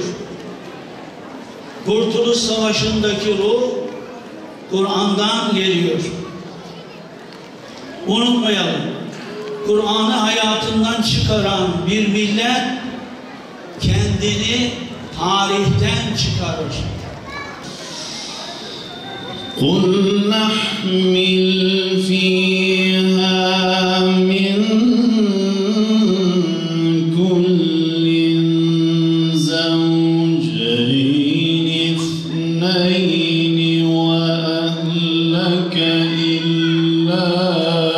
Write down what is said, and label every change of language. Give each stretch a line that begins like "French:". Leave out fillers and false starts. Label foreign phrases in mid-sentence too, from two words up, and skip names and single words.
Turkish: Kurtuluş Savaşı'ndaki ruh Kur'an'dan geliyor. Unutmayalım, Kur'an'ı hayatından çıkaran bir millet kendini tarihten çıkarır.
Arabic: قُلْ نَحْمِلْ فِيهَا مِنْ كُلٍّ زَوْجَيْنِ اثْنَيْنِ وَأَهْلَكَ إِلَّا